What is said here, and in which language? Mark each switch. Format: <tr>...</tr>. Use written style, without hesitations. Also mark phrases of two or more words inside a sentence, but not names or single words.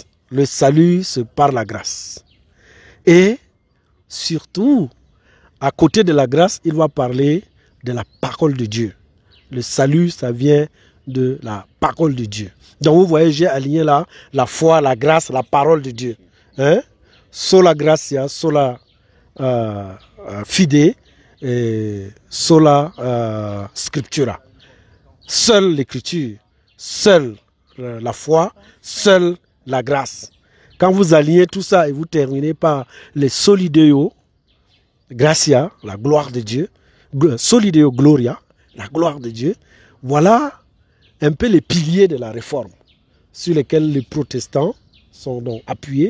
<fr>Le salut, c'est par la grâce. Et surtout, à côté de la grâce, il va parler de la parole de Dieu. Le salut, ça vient de la parole de Dieu. Donc vous voyez, j'ai aligné là la foi, la grâce, la parole de Dieu.</fr> <la>Sola gratia, sola fide, et sola scriptura.</la> <fr>Seule l'écriture, seule la foi, seule la grâce. Quand vous alignez tout ça et vous terminez par les</fr> <la>solideo, gratia,</la> <fr>la gloire de Dieu,</fr> <la>solideo gloria,</la> <fr>la gloire de Dieu, voilà un peu les piliers de la réforme sur lesquels les protestants sont donc appuyés.</fr>